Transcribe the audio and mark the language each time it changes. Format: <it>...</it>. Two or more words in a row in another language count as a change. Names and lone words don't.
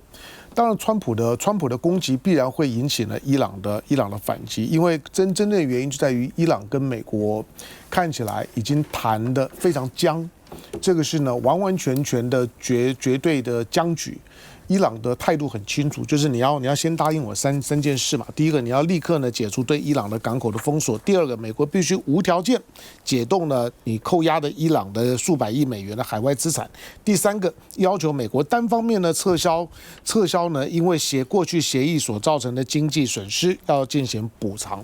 <zh>當然，川普的攻擊必然會引起呢伊朗的反擊，因為真正的原因就在於伊朗跟美國看起來已經談得非常僵，這個是呢完全的絕對的僵局。伊朗的態度很清楚，就是你要先答應我三件事嘛。第一個，你要立刻呢解除對伊朗的港口的封鎖；第二個，美國必須無條件解凍呢你扣押的伊朗的數百億美元的海外資產；第三個，要求美國單方面呢撤銷呢因為過去協議所造成的經濟損失要進行補償。</zh>